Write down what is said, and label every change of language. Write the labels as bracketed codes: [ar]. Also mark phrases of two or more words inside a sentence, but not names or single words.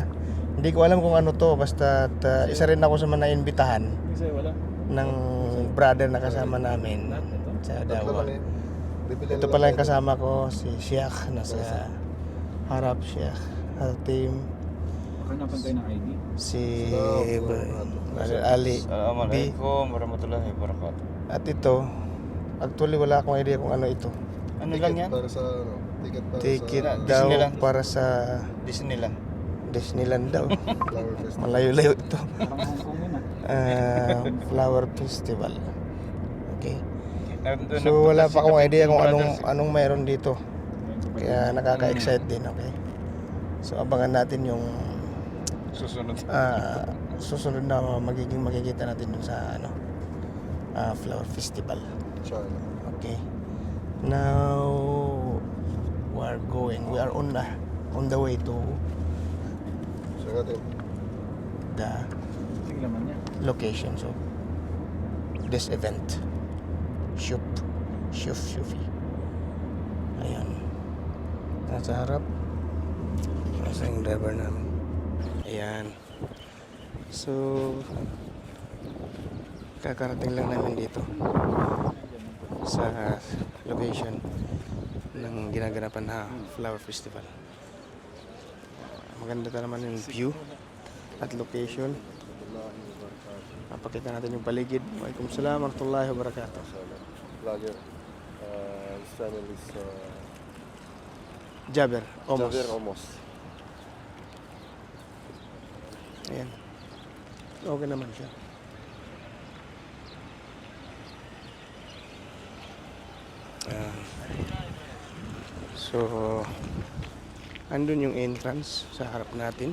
[tl] Hindi ko alam kung ano to, basta isa rin ako sa mga naimbitahan ng brother na kasama namin sa Dawa. Ito pala yung kasama ko, si Sheikh, nasa harap Sheikh Al-Team. Hanapan tayo ng ID. Si Brother Ali B. [ar] السلام عليكم ورحمة الله وبركاته. [tl] At ito, actually wala akong idea kung ano ito. Ano lang yan? Para sa ticket para Ticket sa daw Disneyland. para sa Disneyland. Disneyland daw. Flower Festival. Malayo-layo ito. Parang Hong Kong yun ah. Flower Festival. Okay. Nandun So nagpunta wala si pa akong Kapiteng idea kung Brothers. anong mayroon dito. Kaya nakaka-excite din, okay? So abangan natin yung Susunod. susunod na makikita natin dun sa Flower Festival. China. [en] Okay. Now we are on the way to [tl] Saka tayo. [en] the [tl] Sige laman niya. [en] locations of this event. [tl] Shufi. Ayan. Nasa harap. Nasa yung driver namin. Ayan. So, kakarating lang namin dito sa location ng ginaganapan na Flower Festival. Maganda ta naman yung view at location. Papakita natin yung paligid. [ar] وعليكم السلام ورحمة الله وبركاته. [en] Vlogger. His channel is Jaber, Omos. Javier Omos. [tl] Ayan. Okay naman siya. So, andun yung entrance sa harap natin.